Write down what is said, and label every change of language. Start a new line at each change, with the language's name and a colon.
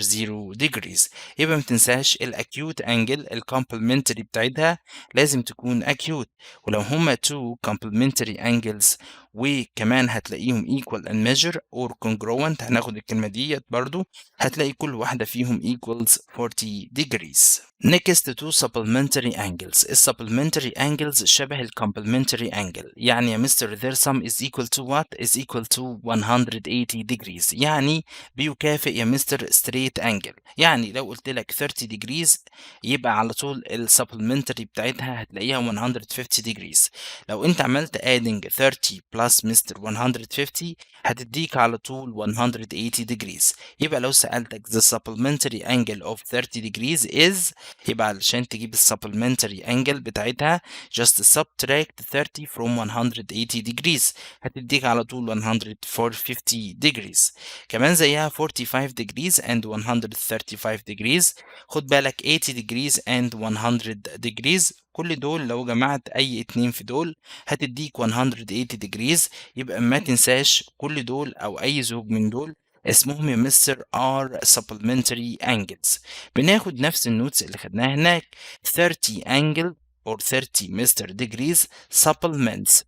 Arabic: 0 degrees. يبقى ما تنساش ال acute angle ال complementary بتاعتها لازم تكون acute، ولو هما two complementary angles وكمان هتلاقيهم
English: equal in measure or congruent
Arabic: هناخد الكلمة ديت برضو هتلاقي كل واحدة فيهم equals 40 degrees.
English: Next to supplementary angles. ال supplementary angles شبه ال complementary angle.
Arabic: يعني يا مستر
English: their sum is equal to what? is equal to 180 degrees.
Arabic: يعني بيكافئ يا مستر straight angle. يعني لو قلت لك 30 degrees يبقى على طول ال supplementary بتاعتها هتلاقيها 150 degrees. لو انت عملت adding 30 plus مستر 150 هتديك على طول 180 degrees. يبقى لو سألتك
English: the supplementary angle of 30 degrees is
Arabic: يبقى علشان تجيب
English: ال supplementary angle بتاعتها just subtract 30 from 180 degrees
Arabic: هتديك على طول
English: 150 degrees. كمان زيها 45 degrees and 135 degrees.
Arabic: خد بالك 80 degrees and 100 degrees كل دول لو جمعت أي اتنين في دول هتديك 180 degrees. يبقى ما تنساش كل دول أو أي زوج من دول اسمهم يا مستر are supplementary angles. بناخد نفس النوتس اللي خدناها هناك 30 angle or 30 مستر degrees supplements.